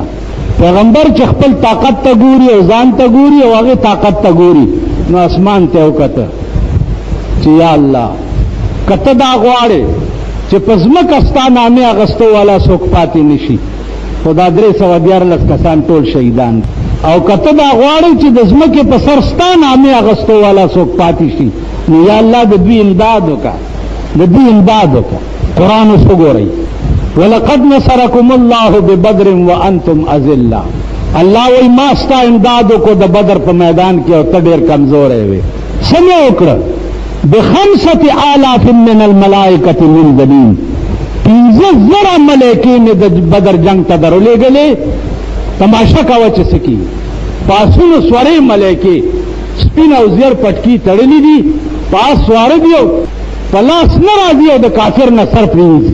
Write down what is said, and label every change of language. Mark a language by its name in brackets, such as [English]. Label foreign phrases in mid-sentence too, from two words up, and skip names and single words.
[Pashto] پیغمبر چې خپل طاقت ته ګوري او ځان ته ګوري او هغې طاقت ته ګوري، نو اسمان ته وکته چې یا الله که ته دا غواړې چې په ځمکه ستا نامې اخیستو والا څوک پاتې نه شي، خو دا 314 کسان ټول شهیدان. او که ته دا غواړې چې د ځمکې په سر ستا نامې اخیستو والا څوک پاتې شي، نو یا الله د دوی امداد وکړه، د دوی امداد وکړه. قرآن اوس وګورئ، [Arabic] ولقد نصرکم الله ببدر وانتم اذلة. [Pashto] الله وایي ما ستا امداد وکړو د بدر په میدان کې او ته ډېر کمزوری وې. څه مې وکړه؟ [Arabic] ب5,000 من الملائکة منزلین، [Pashto] 15,000 ملائکې مې د بدر جنگ ته درولېږلې. تماشا کوه چې څه کېږي. پاسونو سورې ملائکې سپین او زیر پټکي تړلي دي، پاس سواره دي او په لاس نه راځي او د کافر نه سر پرېوځي.